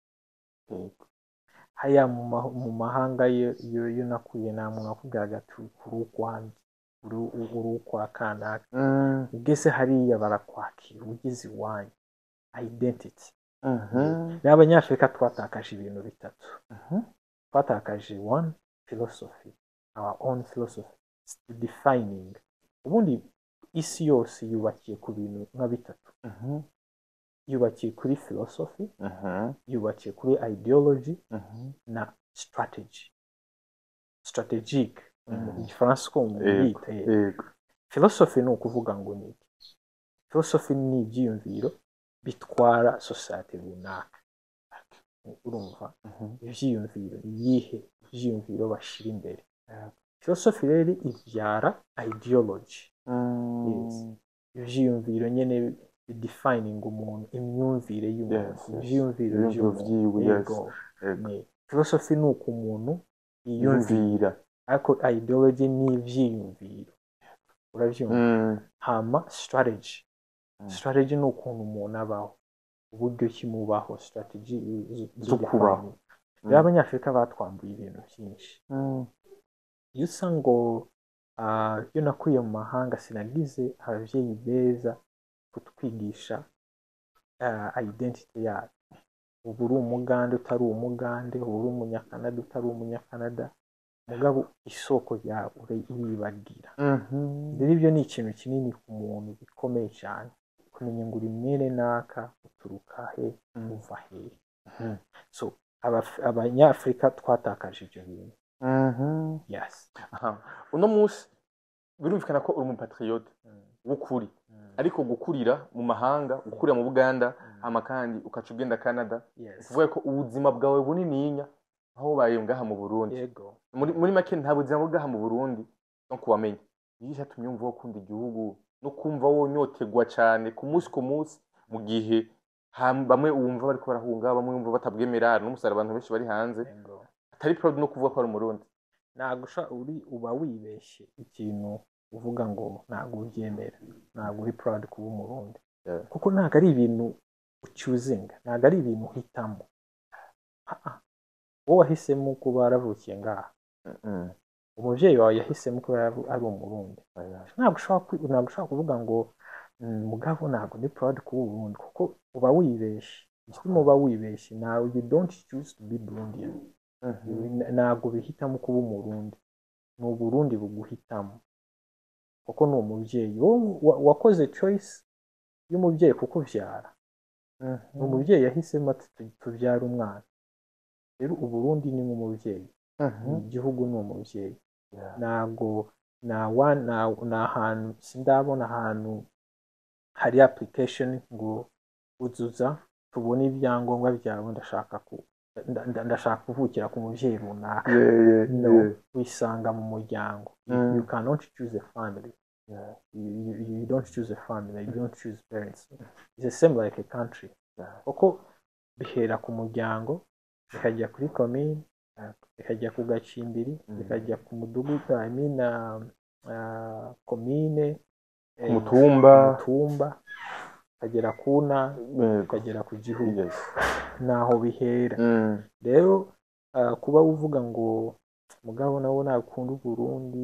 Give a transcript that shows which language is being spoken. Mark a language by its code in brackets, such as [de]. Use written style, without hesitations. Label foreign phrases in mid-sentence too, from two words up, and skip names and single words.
[rw] haya mu mahanga yo nakuye nta muntu akubwiraga ati uri ukwanjye uri ukwa kanaka ugeze hariya barakwakira ugeze iwanyu identity n'abanyafurika twatakaje ibintu bitatu twatakaje [en] one philosophy our own philosophy defining [rw] ubundi isi yose yubakiye ku bintu nka bitatu yubakiye kuri philosophy yubakiye kuri ideology na strategic igifaransa ko mubita philosophy ni ukuvuga ngo ni philosophy ni ibyiyumviro bitwara society runaka urumva ibyiyumviro iyihe ibyiyumviro bashira imbere philosophy rero ibyara ideology ibyiyumviro nyene bidefining umuntu imyumvire y'umuntu [en] Yes, yes. [rn] ivyiyumviro Ivyiyumviro vy'umuntu vyiwe, yes. yego Yego. ni philosophy ni uko umuntu yiyumvira Yumvira. ariko ideology ni ivyiyumviro uravyumva hama strategy strategy ni ukuntu umuntu abaho uburyo kimubaho strategy Zo kubaho. rero abanyafurika batwambuye ibintu byinshi iyo usa ngo iyo nakuriye mu mahanga sinagize ababyeyi beza kutwigisha identity yacu ubu uri umugande utari umugande ubu uri umunyakanada utari umunyakanada mugabo isoko yawe uriyibagira rero ibyo ni ikintu kinini ku muntu gikomeye cyane kumenya ngo uri mwene naka uturuka he uva he so abanyafurika twatakaje ibyo bintu yes uno munsi birumvikana ko uri umupatriote w'ukuri ariko gukurira mu mahanga gukurira mu Buganda hama kandi ukaca ugenda Canada uvuga ko ubuzima bwawe bunininya aho ubaye ngaha mu Burundi yego muri make nta buzima bwaha mu Burundi no kubamenya yisha tumyumva wo kunda igihugu no kumva wonyotegwa cyane ku munsi mu gihe bamwe wumva bariko barahunga bamwe wumva batabwemera n'umusara abantu benshi bari hanze atari proud no kuvuga ko ari umurundi [rw] nagusha uba wibeshye ikintu uvuga ngo ntago ubyemera ntago uri proud kuba umurundi kuko ntago ari ibintu ucyuzinga ntago ari ibintu uhitamo wowe wahisemo kuba waravukiye ngaha umubyeyi wawe yahisemo kuba ari umurundi ntabwo ushobora kuvuga ngo mugabo ntabwo ni proud kuba umurundi kuko uba wibeshye igituma uba wibeshye nawe [en] you don't choose to be Burundian [rw] ntabwo bihitamo kuba umurundi ni uburundi buguhitamo kuko ni umubyeyi wakoze choice y'umubyeyi kukubyara ni umubyeyi yahisemo ati tubyara umwana rero uburundi ni nk'umubyeyi igihugu ni umubyeyi ntabwo ni ahantu sindabona ahantu hari application ngo uzuza tubone ibyangombwa byawe ndashaka kuvukira ku mubyeyi runaka no wisanga mu muryango [en] you cannot choose a family you don't choose a family you don't choose parents it's the same like a country [rw] kuko bihera ku muryango bikajya kuri commune bikajya ku gacimbiri bikajya ku mudugudu commune umutumba ukagera ku ntara ukagera ku gihugu naho bihera rero kuba uvuga ngo mugabo nawe nakunda Burundi